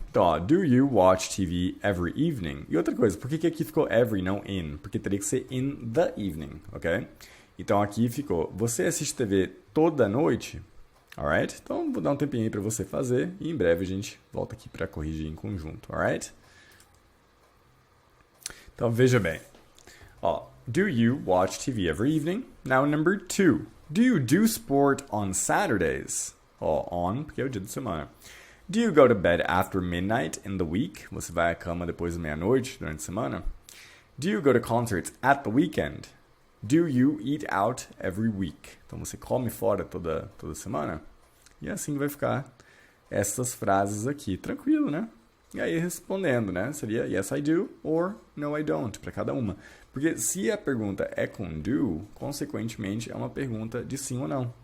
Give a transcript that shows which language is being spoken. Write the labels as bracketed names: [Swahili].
[Portuguese] Então, ó, [English] do you watch TV every evening? [Portuguese] E outra coisa, por que aqui ficou every, não in? Porque teria que ser [English] in the evening, [Portuguese] ok? Então, aqui ficou, você assiste TV toda noite? Alright? Então, vou dar um tempinho aí para você fazer e em breve a gente volta aqui para corrigir em conjunto, alright? Então, veja bem. [English] Ó, do you watch TV every evening? Now, number 2. Do you do sport on Saturdays? [Portuguese] Ó, on, porque é o dia de semana. [English] Do you go to bed after midnight in the week? [Portuguese] Você vai à cama depois da meia-noite durante a semana? [English] Do you go to concerts at the weekend? Do you eat out every week? [Portuguese] Então, você come fora toda semana? E assim vai ficar essas frases aqui. Tranquilo, né? E aí, respondendo, né? Seria [English] yes, I do or no, I don't, [Portuguese] para cada uma. Porque se a pergunta é com do, consequentemente, é uma pergunta de sim ou não.